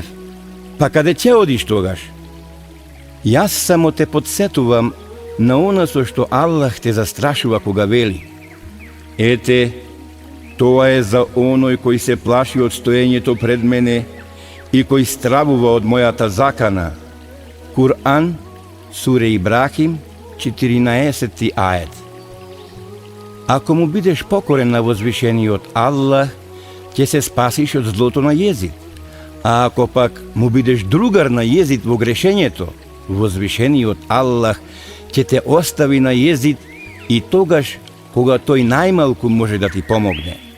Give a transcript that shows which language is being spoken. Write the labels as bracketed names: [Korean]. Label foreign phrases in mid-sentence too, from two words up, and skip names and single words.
[Macedonian] Па каде ќе одиш тогаш? Јас само те подсетувам на она со што Аллах те застрашува кога вели: ете, тоа е за оној кој се плаши од стоењето пред мене и кој стравува од мојата закана. Кур'ан, суре Ибрахим, 14 ајет. Ако му бидеш покорен на возвишениот Аллах, ќе се спасиш од злото на Језид. А ако пак му бидеш другар на Језид во грешењето, возвишениот Аллах ќе те остави на Језид и тогаш кога тој најмалку може да ти помогне.